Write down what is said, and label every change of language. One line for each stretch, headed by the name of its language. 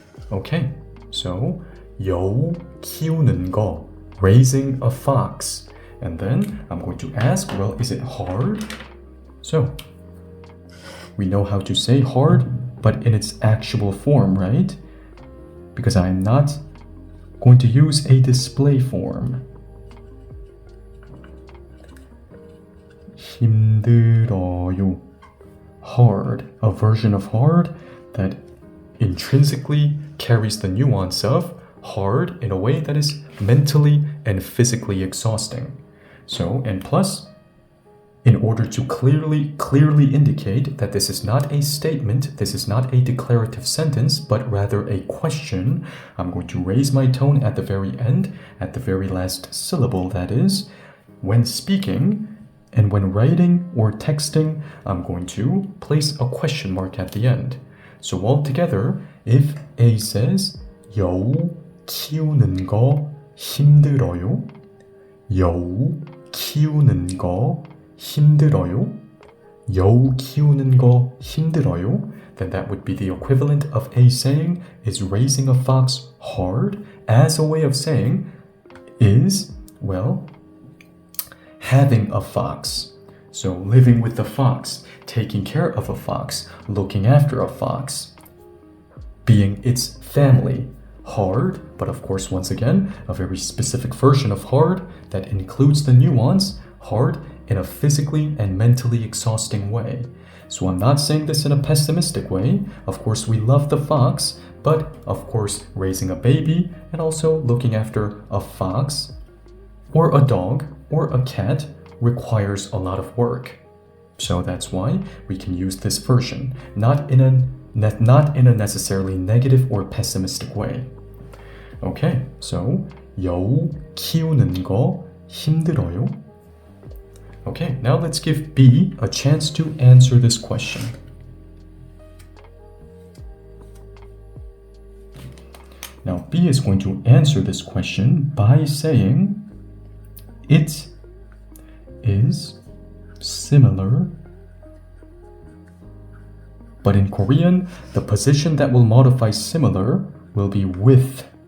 English: Okay, so
Korean: 여우 키우는 거.
English: Raising a fox. And then I'm going to ask, well, is it hard? So, we know how to say hard, but in its actual form, right? Because I'm not going to use a display form.
Korean: 힘들어요.
English: Hard, a version of hard that intrinsically carries the nuance of hard in a way that is mentally and physically exhausting. So, and plus, in order to clearly indicate that this is not a statement, this is not a declarative sentence, but rather a question, I'm going to raise my tone at the very end, at the very last syllable, that is. When speaking and when writing or texting, I'm going to place a question mark at the end. So altogether, if A says
Korean: 여우 키우는 거 힘들어요, 여우 키우는 거 힘들어요? 여우 키우는 거 힘들어요?
English: then that would be the equivalent of A saying, is raising a fox hard? As a way of saying, is, well, having a fox. So living with the fox, taking care of a fox, looking after a fox, being its family. Hard, but of course, once again, a very specific version of hard that includes the nuance, hard in a physically and mentally exhausting way. So I'm not saying this in a pessimistic way. Of course, we love the fox, but of course, raising a baby and also looking after a fox or a dog or a cat requires a lot of work. So that's why we can use this version, not in a necessarily negative or pessimistic way. Okay, so
Korean: 여우 키우는 거 힘들어요?
English: Okay, now let's give B a chance to answer this question. Now B is going to answer this question by saying it is similar, but in Korean, the position that will modify similar will be with.